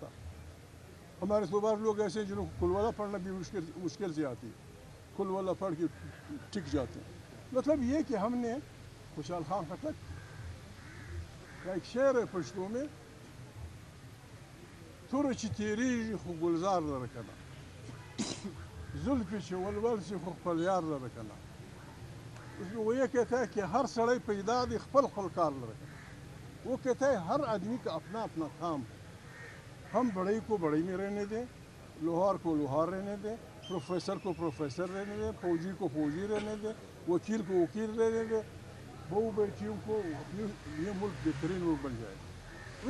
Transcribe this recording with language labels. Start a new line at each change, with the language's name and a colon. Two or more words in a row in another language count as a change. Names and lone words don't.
Urdu: ہمارے صبح لوگ ایسے ہیں جنہوں کو کل والا پڑھنا بھی مشکل سے آتی ہے، کل والا پڑھ کے ٹک جاتے ہیں. مطلب یہ کہ ہم نے خوشحال خان خٹک کا ایک شعر ہے پشتو میں،
Pashto: تھر چھ تیریږي خو گلزار لره کنه، زلفی چھ ولول سی خو خپل یار لره کنه.
Urdu: اس میں وہ یہ کہتا ہے کہ
Pashto: ہر سڑے پیدا دی خپل خپل کار لره کنه.
Urdu: وہ کہتا ہے ہر آدمی کا اپنا اپنا کام ہے. ہم بڑئی کو بڑئی میں رہنے دیں، لوہار کو لوہار رہنے دیں، پروفیسر کو پروفیسر رہنے دیں، فوجی کو فوجی رہنے دیں، وکیل کو وکیل رہنے دیں. بہو بیٹیوں کو یہ ملک بہترین ملک بن جائے گا.